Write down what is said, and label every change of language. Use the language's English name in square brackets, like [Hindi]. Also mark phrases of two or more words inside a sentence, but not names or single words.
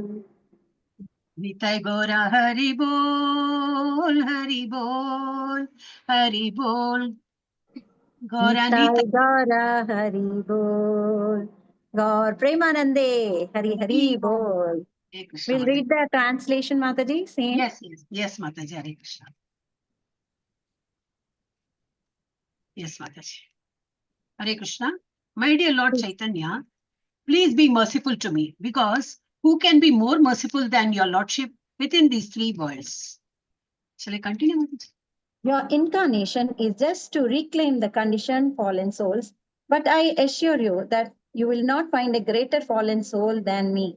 [Hindi] निताय गौरा हरि बोल हरि बोल निताय गौरानिताय। गौर हरि बोल। गौर प्रेमानंदे हरि हरि बोल। हरे कृष्ण [English] We'll [Hindi] माता। [English] read the translation, Mataji. Same. यस माता जी हरे कृष्ण। Yes, Mataji. Hare Krishna. My dear Lord Chaitanya, please be merciful to me, because who can be more merciful than your Lordship within these three worlds? Shall I continue, Mataji? Your incarnation is just to reclaim the conditioned fallen souls, but I assure you that you will not find a greater fallen soul than me.